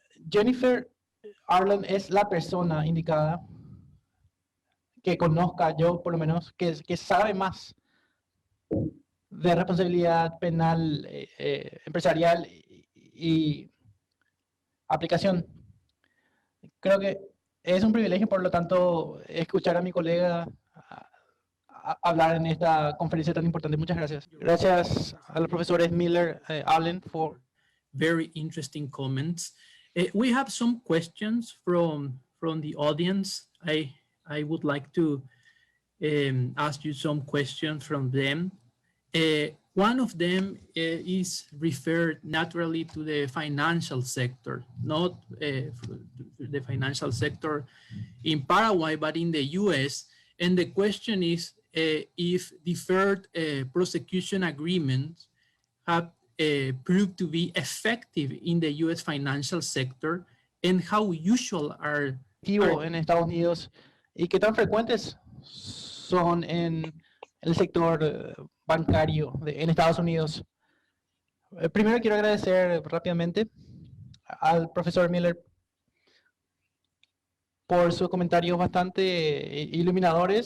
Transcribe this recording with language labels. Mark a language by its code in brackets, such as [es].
[es] Jennifer Arlen es la persona indicada que conozca, yo por lo menos, que sabe más de responsabilidad penal empresarial y aplicación. Creo que es un privilegio, por lo tanto, escuchar a mi colega hablar en esta conferencia tan importante. Muchas gracias. Gracias a los profesores Miller, Allen, for [en] very interesting comments. We have some questions from the audience. I would like to ask you some questions from them. One of them is referred naturally to the financial sector, not the financial sector in Paraguay, but in the US. And the question is if deferred prosecution agreements have proved to be effective in the US financial sector, and how usual are [es] en Estados Unidos y qué tan frecuentes son en el sector bancario en Estados Unidos. Primero quiero agradecer rápidamente al profesor Miller por sus comentarios bastante iluminadores.